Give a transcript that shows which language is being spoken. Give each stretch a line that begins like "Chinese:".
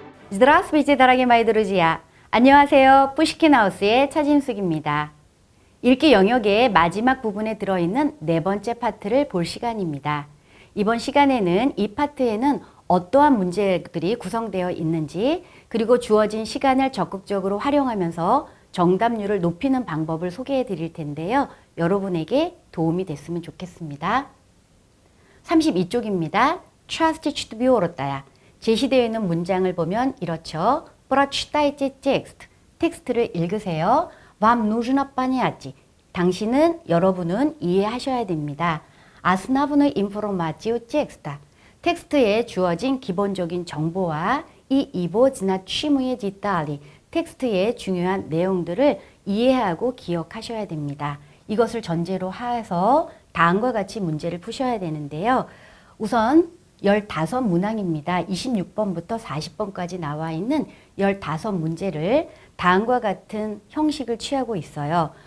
Russian: Здравствуйте, дорогие мои друзья.
Korean: 안녕하세요. 뿌시킨하우스의 차진숙입니다. 읽기 영역의 마지막 부분에 들어있는 네 번째 파트를 볼 시간입니다. 이번 시간에는 이 파트에는 어떠한 문제들이 구성되어 있는지, 그리고 주어진 시간을 적극적으로 활용하면서 정답률을 높이는 방법을 소개해 드릴 텐데요. 여러분에게 도움이 됐으면 좋겠습니다. 32쪽입니다. Частич도 비오렀다야. 제시되어 있는 문장을 보면 이렇죠.
Russian: Прочитайте текст.
Korean: 텍스트를 읽으세요.
Russian: Вам нужно понять.
Korean: 당신은, 여러분은 이해하셔야 됩니다.
Russian: Основную информацию текста.
Korean: 텍스트에 주어진 기본적인 정보와 이
Russian: его значимые детали.
Korean: 텍스트의 중요한 내용들을 이해하고 기억하셔야 됩니다. 이것을 전제로 해서 다음과 같이 문제를 푸셔야 되는데요. 우선 15문항입니다. 26번부터 40번까지 나와 있는 15문제를 다음과 같은 형식을 취하고 있어요.